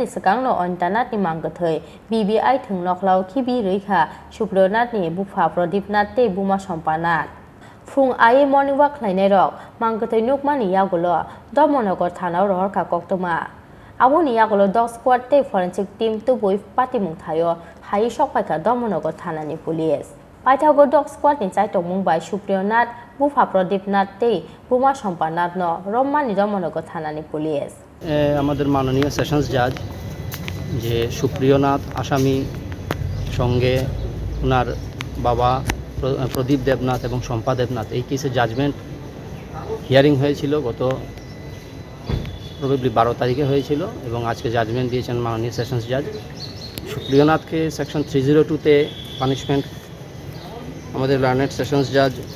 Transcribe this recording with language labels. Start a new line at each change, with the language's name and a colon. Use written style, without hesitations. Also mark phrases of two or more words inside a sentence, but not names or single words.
Kok Borok: सिगांनो अन्टारनाथनि मांगथै BBI थोंनखलाव खिबि रैखा सुप्रियनाथनि बुफा प्रदीपनाथ ते बुमा सम्पानाथ फुं आइ
English: morning walk
Kok Borok: खालायनाय रक मांगथै नुकमानि यागुलो दमनगर थानाव रहरखा कक्तमा आबोनि यागुलो डग स्क्वाड ते
English: forensic team
Kok Borok: तुबुय पार्टी मुंथायो हाई सकपायखा दमनगर थानानि पुलिस पाइथागो डग स्क्वाडनि चाइटक मुंबाय सुप्रियनाथ बुफा प्रदीपनाथ ते बुमा सम्पानाथ न रम्मानि दमनगर थानानि पुलिस
Bangla: আমাদের মাননীয়
English: sessions judge
Bangla: যে সুপ্রিয়নাথ আসামি সঙ্গে ওনার বাবা প্রদীপ দেবনাথ এবং শম্পা দেবনাথ এই কেসে
English: judgment hearing
Bangla: হয়েছিল গত প্রবাবলি 12 তারিখে হয়েছিল এবং আজকে জাজমেন্ট দিয়েছেন মাননীয়
English: sessions judge
Bangla: সুপ্রিয়নাথকে সেকশন 302 তে পানিশমেন্ট আমাদের
English: learned sessions judge